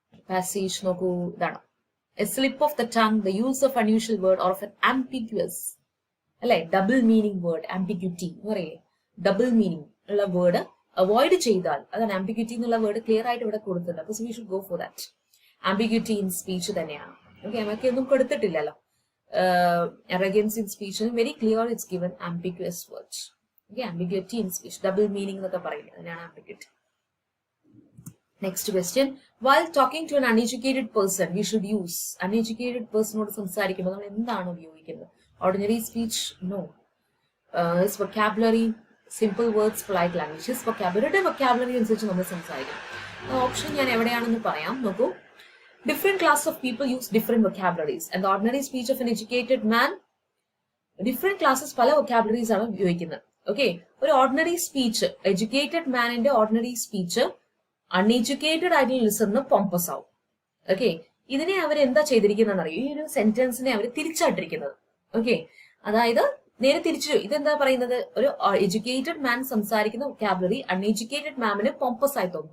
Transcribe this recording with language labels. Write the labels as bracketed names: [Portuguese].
[Malayalam] Passage നോക്കൂ, ഇതാണ്. [English] a slip of the tongue, the use of unusual word or of an ambiguous, [Malayalam] അല്ലെ, double meaning word, ambiguity എന്ന് പറയില്ലേ, double meaning ഉള്ള word avoid ചെയ്താൽ, അതാണ് ആംബിഗ്യൂറ്റി എന്നുള്ള വേർഡ് ക്ലിയർ ആയിട്ട് ഇവിടെ കൊടുത്തിട്ടുണ്ട്. [English] അപ്പൊ we should go for that. Ambiguity in speech തന്നെയാണ്. [Malayalam] ഓക്കെ, നമുക്ക് ഒന്നും കൊടുത്തിട്ടില്ലല്ലോ. [English] arrogance in speech, very clear it's given ambiguous words. Okay, ambiguity in speech, double meaning [Malayalam] എന്നൊക്കെ പറയില്ല, അതിനാണ് [English] ambiguity. Next question. While talking to an uneducated person, we should use uneducated person [Malayalam] ഓട് സംസാരിക്കുമ്പോൾ നമ്മൾ എന്താണ് ഉപയോഗിക്കുന്നത്? [English] Ordinary speech? No. His vocabulary, simple words, polite language. [Malayalam] His vocabulary അനുസരിച്ച് നമ്മൾ സംസാരിക്കണം. ഓപ്ഷൻ ഞാൻ എവിടെയാണെന്ന് പറയാം, നോക്കൂ. [English] Different class of people use different vocabularies, and the ordinary speech of an educated man, different classes പല vocabularies [Malayalam] ആണ് ഉപയോഗിക്കുന്നത്. ഓക്കെ, ഒരു ഓർഡിനറി സ്പീച്ച്, എഡ്യൂക്കേറ്റഡ് മാനിന്റെ ഓർഡിനറി സ്പീച്ച് അൺഎഡ്യൂക്കേറ്റഡ് ആയിട്ടുള്ള ലിസണറിന് പോംപസ് ആവും. ഓക്കെ, ഇതിനെ അവർ എന്താ ചെയ്തിരിക്കുന്നതെന്ന് അറിയോ? ഈ ഒരു സെന്റൻസിനെ അവർ തിരിച്ചായിട്ടിരിക്കുന്നത്. ഓക്കെ, അതായത് നേരെ തിരിച്ചു. ഇതെന്താ പറയുന്നത്? ഒരു എഡ്യൂക്കേറ്റഡ് മാൻ സംസാരിക്കുന്ന വൊക്കാബുലറി അൺഎഡ്യൂക്കേറ്റഡ് മാമിന് പോംപസ് ആയി തോന്നും.